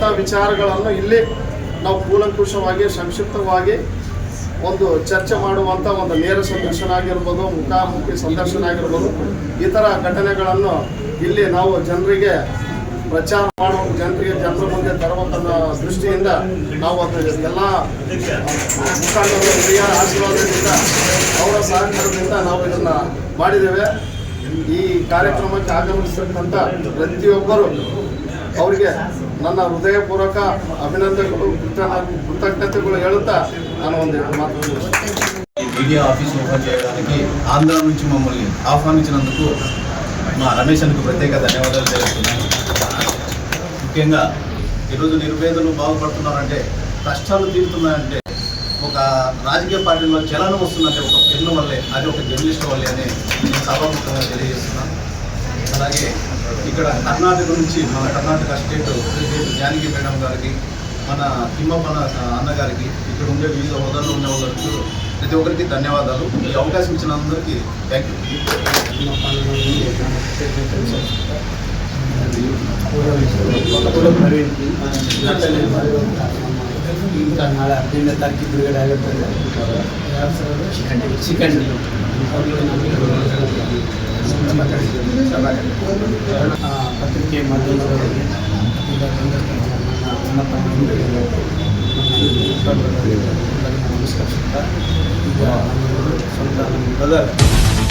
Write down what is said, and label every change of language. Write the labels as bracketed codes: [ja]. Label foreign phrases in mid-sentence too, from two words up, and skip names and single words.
[kn] ವಿಚಾರಗಳನ್ನು ಇಲ್ಲಿ ನಾವು ಕೂಲಂಕುಷವಾಗಿ ಸಂಕ್ಷಿಪ್ತವಾಗಿ ಒಂದು ಚರ್ಚೆ ಮಾಡುವಂಥ ಒಂದು ನೇರ ಸಂದರ್ಶನ ಆಗಿರ್ಬೋದು, ಮುಖಾಮುಖಿ ಸಂದರ್ಶನ ಆಗಿರ್ಬೋದು, ಈ ಥರ ಘಟನೆಗಳನ್ನು ಇಲ್ಲಿ ನಾವು ಜನರಿಗೆ ಪ್ರಚಾರ ಮಾಡುವ, ಜನರ ಮುಂದೆ ತರಬೇಕನ್ನೋ ದೃಷ್ಟಿಯಿಂದ ನಾವು ಎಲ್ಲ ಮುಖಂಡರು ಹಿರಿಯರ ಆಶೀರ್ವಾದದಿಂದ ಅವರ ಸಹಕಾರದಿಂದ ನಾವು ಇದನ್ನು ಮಾಡಿದ್ದೇವೆ. ಈ ಕಾರ್ಯಕ್ರಮಕ್ಕೆ ಆಗಮಿಸಿರ್ತಕ್ಕಂಥ ಪ್ರತಿಯೊಬ್ಬರು ಅವರಿಗೆ ನನ್ನ ಹೃದಯಪೂರ್ವಕ ಅಭಿನಂದನೆಗಳು, ಕೃತಜ್ಞತೆಗಳು ಹೇಳುತ್ತಾ ನಾನು ಒಂದು ಮಾತು [en] media office open [te] చేయడానికి ఆంధ్ర నుంచి మమ్మల్ని ఆహ్వానించినందుకు మా రమేష్ అన్నకు ప్రత్యేక ధన్యవాదాలు తెలుపుతున్నాను. ముఖ్యంగా ఈరోజు నిరుపేదలు బాగుపడుతున్నారంటే, కష్టాలు తీరుతున్నాయంటే ఒక రాజకీయ పార్టీలో చలనం వస్తుందంటే ఒక పెన్ను వల్లే, అది ఒక జర్నలిస్ట్ వల్లే అని నేను సభాముఖంగా తెలియజేస్తున్నాను. అలాగే ఇక్కడ కర్ణాటక నుంచి మన కర్ణాటక [en] state president [te] జానకి మేడం గారికి, మన తిమ్మప్పన అన్నగారికి, ఇక్కడ ఉండే వివిధ హోదాల్లో ఉండే వాళ్ళకి ప్రతి ఒక్కరికి ధన్యవాదాలు. ఈ అవకాశం ఇచ్చిన అందరికీ [en] thank you. [kn] ಈಗ ನಾಳೆ 15ನೇ ತಾರೀಕಿಗೆ ಬಿಡುಗಡೆ ಆಗುತ್ತದೆ. ಚಿಕನ್ ಪತ್ರಿಕೆ ಮಾಧ್ಯಮದವರಿಗೆ ನಮಸ್ಕರಿಸುತ್ತಾ ಈಗ ಸ್ವಂತ